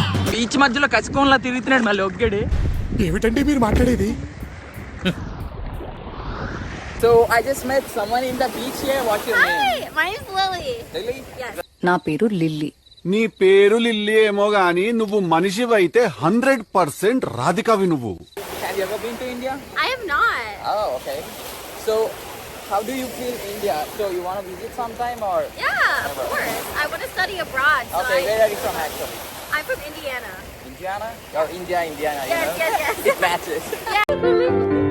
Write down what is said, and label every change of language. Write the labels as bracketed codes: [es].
[te] Beach మధ్యలో కసుకోన్లా తిరుగుతున్నాడు మళ్ళీ ఒక్కడి. ఏమిటండి మీరు మాట్లాడేది? [en] So I just met someone in the beach here. What's your name? Hi, my name's Lily. Lily? Yes. [te] నా పేరు లిల్లీ. నీ పేరు లిల్లీ ఏమో గాని నువ్వు మనిషివైతే 100% రాధికవి నువ్వు. [en] Have you ever been to India? I am not. Oh, okay. So how do you feel India? So you want to visit sometime or? Yeah, of course. I want to study abroad. So Okay, where are you from actually? I'm from Indiana. Indiana? Or Indiana, Yes, you know? yes, yes. It matches.